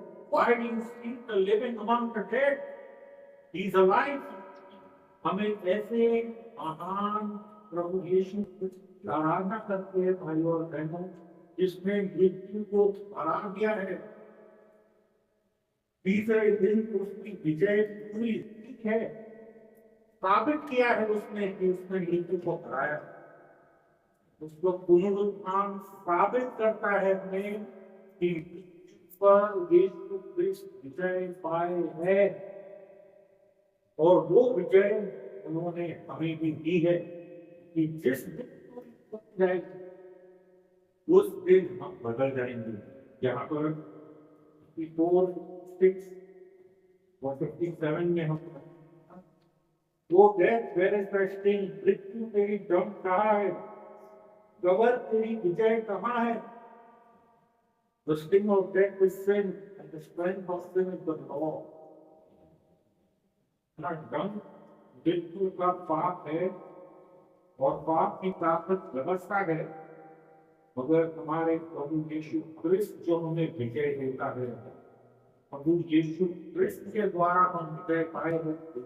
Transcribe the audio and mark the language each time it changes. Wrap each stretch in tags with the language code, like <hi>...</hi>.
<en>Why do you seek the living among the dead? He's alive.</en> <hi>हमें ऐसे महान प्रभु यीशु की आराधना करते हैं भाई और बहनों, जिसने मृत्यु को हरा दिया है। तीसरे दिन उसकी विजय पूरी ठीक है, साबित किया है उसने कि उसने मृत्यु को हराया। उसको पुनरुत्थान साबित करता है हमें कि पर यीशु क्रिस्त विजय पाए है, और वो विजय उन्होंने हमें भी दी है कि जिस दिन जाएगी उस दिन हम बदल जाएंगे। यहाँ पर 54, 6 और 57 में हम वो</hi> <en>death where is the sting,</en> <hi>मृत्यु तेरी दम कहाँ है, कब्र तेरी विजय कहाँ है?</hi> <en>The sting of death is sin, and the strength of sin is the law.</en> <hi>दम मृत्यु का पाप है और पाप की ताकत व्यवस्था है, मगर हमारे प्रभु यीशु क्रिस्त जो हमें विजय देता है, प्रभु यीशु क्रिस्त के द्वारा हम विजय पाए हैं।</hi>